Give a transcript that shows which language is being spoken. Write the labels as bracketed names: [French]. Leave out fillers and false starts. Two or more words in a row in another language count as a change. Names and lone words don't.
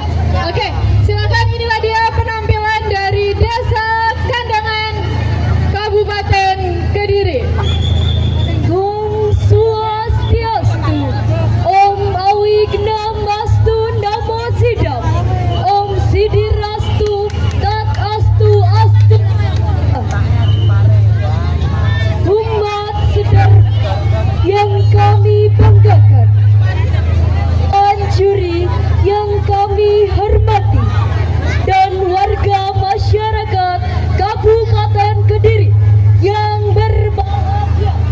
[Indonesian] Oke, silakan, inilah dia penampilan dari Desa Kandangan Kabupaten Kediri. [Sanskrit] ॐ स्वस्त्यस्तु, ॐ अविघ्नमस्तु नमः सिद्धम्, ॐ सिद्धिरस्तु तदस्तु अस्तु. [Indonesian] Umat sedar yang kami banggakan, juri yang kami hormati, dan warga masyarakat Kabupaten Kediri yang berbahagia.